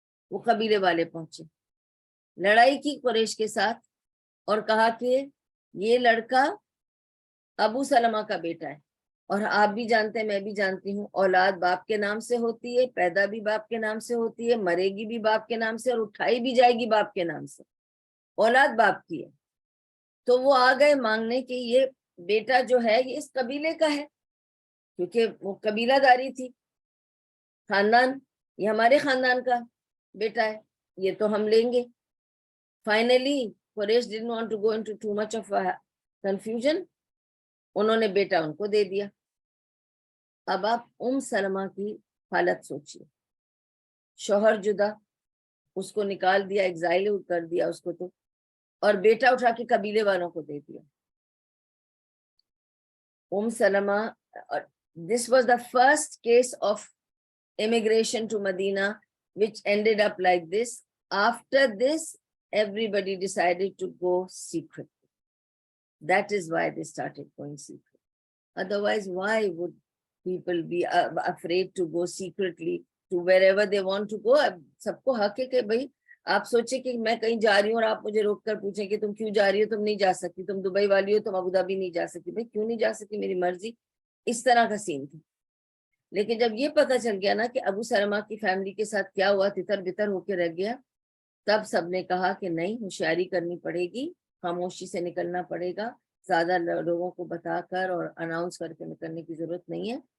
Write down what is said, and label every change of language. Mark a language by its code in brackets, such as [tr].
[ur] وہ قبیلے والے پہنچے, لڑائی کی قریش کے ساتھ اور کہا کہ یہ لڑکا ابو سلمہ کا بیٹا ہے, اور آپ بھی جانتے ہیں میں بھی جانتی ہوں اولاد باپ کے نام سے ہوتی ہے, پیدا بھی باپ کے نام سے ہوتی ہے, مرے گی بھی باپ کے نام سے اور اٹھائی بھی جائے گی باپ کے نام سے. اولاد باپ کی ہے. تو وہ آ گئے مانگنے کہ یہ بیٹا جو ہے یہ اس قبیلے کا ہے, کیونکہ وہ قبیلہ داری تھی, خاندان, یہ ہمارے خاندان کا بیٹا ہے, یہ تو ہم لیں گے. [en] Finally Quraysh didn't want to go into too much of a confusion. [ur] انہوں نے بیٹا ان کو دے دیا. اب آپ سلمہ کی حالت سوچیے, شوہر جدا, اس کو نکال دیا, ایگزائل کر دیا اس کو, تو اور بیٹا اٹھا کے قبیلے والوں کو دے دیا. [en] Salamah, this was the first case of immigration to Medina which ended up like this. After this, everybody decided to go secretly. That is why they started going secret. Otherwise, why would people be afraid to go secretly to wherever they want to go? [ur] سب کو حق ہے کہ بھائی آپ سوچیں کہ میں کہیں جا رہی ہوں اور آپ مجھے روک کر پوچھیں کہ تم کیوں جا رہی ہو, تم نہیں جا سکتی, تم دبئی والی ہو, تم ابو دھابی نہیں جا سکتی. بھائی کیوں نہیں جا سکتی, میری مرضی. اس طرح کا سین تھا. لیکن جب یہ پتا چل گیا نا کہ ابو سلمہ کی فیملی کے ساتھ کیا ہوا, تتر بتر ہو کے رہ گیا, تب سب نے کہا کہ نہیں, ہوشیاری کرنی پڑے گی, خاموشی سے نکلنا پڑے گا, زیادہ لوگوں کو بتا کر اور اناؤنس کر کے نکلنے کی ضرورت نہیں ہے.